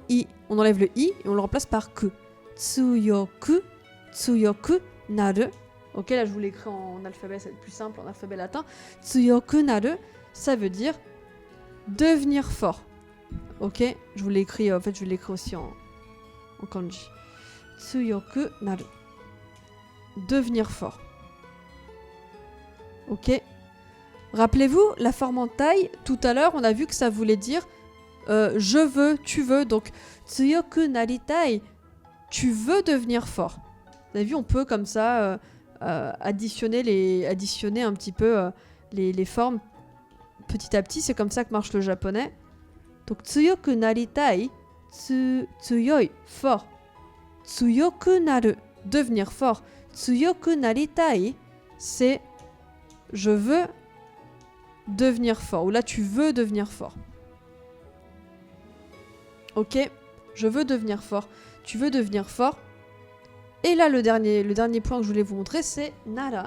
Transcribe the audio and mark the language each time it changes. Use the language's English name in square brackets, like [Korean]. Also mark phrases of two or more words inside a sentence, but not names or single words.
[French] On enlève le i et on le remplace par ku. [Japanese] 強くなる. [French] Ok, là je vous l'écris en alphabet, c'est le plus simple, en alphabet latin. [Japanese] 強くなる, [French] ça veut dire devenir fort. Ok, je vous l'écris, en fait je l'écris aussi en kanji. [Japanese] 強くなる. [French] Devenir fort. Ok. Rappelez-vous, la forme en taille, tout à l'heure, on a vu que ça voulait dire je veux, tu veux. Donc, [Japanese] 強くなりたい, [French] tu veux devenir fort. Vous avez vu, on peut comme ça additionner un petit peu les formes petit à petit. C'est comme ça que marche le japonais. Donc, [Japanese] 強くなりたい、強い, fort. 強くなる, [French] devenir fort. [Japanese] 強くなりたい, [French] c'est je veux devenir fort. Ou là, tu veux devenir fort. Ok, je veux devenir fort. Tu veux devenir fort. Et là, le dernier point que je voulais vous montrer, c'est nara.